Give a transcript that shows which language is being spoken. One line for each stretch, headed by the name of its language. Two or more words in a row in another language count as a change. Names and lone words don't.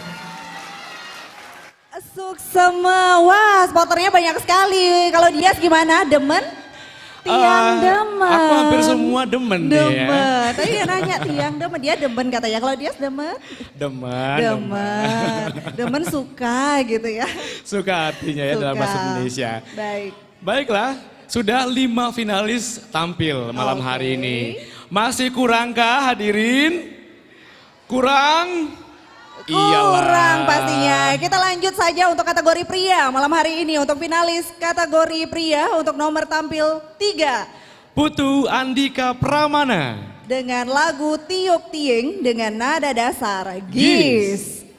Indonesian: Suksema, wah spoternya banyak sekali. Kalau Dias gimana?
Balinese: Demen? Tiang demen.
Indonesian: Aku hampir semua demen deh ya. Demen. Tadi dia nanya
Balinese: tiang demen,
Indonesian: dia demen katanya. Kalau Dias demen? Demen suka gitu ya. Suka hatinya ya dalam bahasa Indonesia. Baik. Baiklah, sudah 5 finalis tampil malam hari ini. Masih kurangkah hadirin? Kurang? Kurang pastinya. Kita lanjut saja untuk kategori pria malam hari ini. Untuk finalis kategori pria untuk nomor tampil 3. Putu Andika Pramana. Dengan lagu Tiup Tiing dengan nada dasar Gis.